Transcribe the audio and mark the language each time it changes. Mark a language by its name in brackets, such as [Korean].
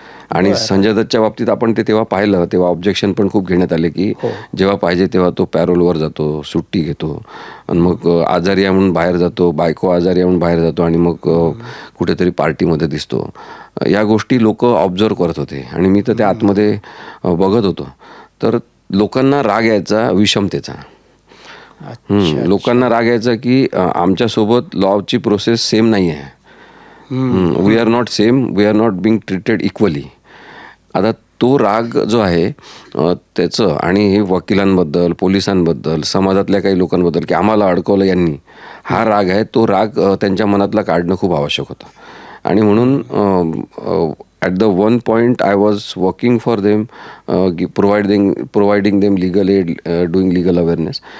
[Marathi] आणि संजय दत्तच्या बाबतीत आपण ते तेव्हा पाहिलं, तेव्हा ऑब्जेक्शन पण खूप घेण्यात आले की जेव्हा पाहिजे तेव्हा तो पॅरोलवर जातो, सुट्टी घेतो आणि मग आजारी आहे म्हणून बाहेर जातो, बायको आजारी आहे म्हणून बाहेर जातो आणि मग कुठेतरी पार्टीमध्ये दिसतो. या गोष्टी लोक ऑब्झर्व करत होते आणि मी तर त्या आतमध्ये बघत होतो. तर लोकांना राग यायचा विषमतेचा. लोकांना राग यायचा की आमच्यासोबत लॉची प्रोसेस सेम नाही आहे. [English] We are not same, we are not being treated equally. [Marathi] आता तो राग जो आहे त्याचं, आणि हे वकिलांबद्दल, पोलिसांबद्दल, समाजातल्या काही लोकांबद्दल की आम्हाला अडकवलं यांनी, हा राग आहे, तो राग त्यांच्या मनातला काढणं खूप आवश्यक होतं. आणि म्हणून [English] At the one point I was working for them, providing them legal aid, doing legal awareness.